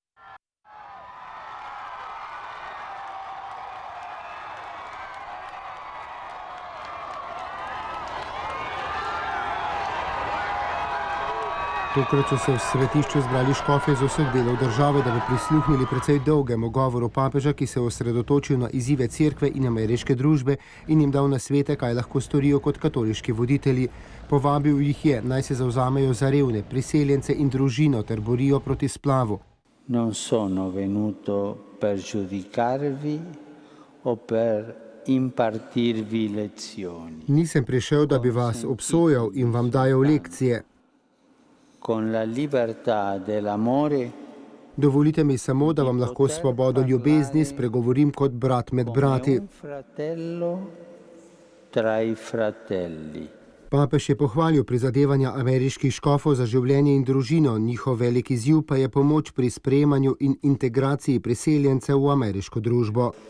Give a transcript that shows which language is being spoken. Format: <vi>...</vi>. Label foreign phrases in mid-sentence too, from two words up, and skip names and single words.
<sl>Tokrat so se v svetišču zbrali škofje z vseh delov države, da bi prisluhnili precej dolgemu govoru papeža, ki se je osredotočil na izzive cerkve in ameriške družbe in jim dal nasvete, kaj lahko storijo kot katoliški voditelji. Povabil jih je, naj se zavzamejo za revne, priseljence in družino ter borijo proti splavu.</sl> <it>Non sono venuto per giudicarvi o per impartirvi lezioni.</it> <sl>Nisem prišel, da bi vas obsojal in vam dajal lekcije.</sl> <it>Con la libertà dell'amore.</it> <sl>Dovolite mi samo, da vam lahko svobodo ljubezni spregovorim kot brat med brati. Papež je pohvalil prizadevanja ameriških škofov za življenje in družino, njihov velik izziv pa je pomoč pri sprejemanju in integraciji priseljencev v ameriško družbo.</sl>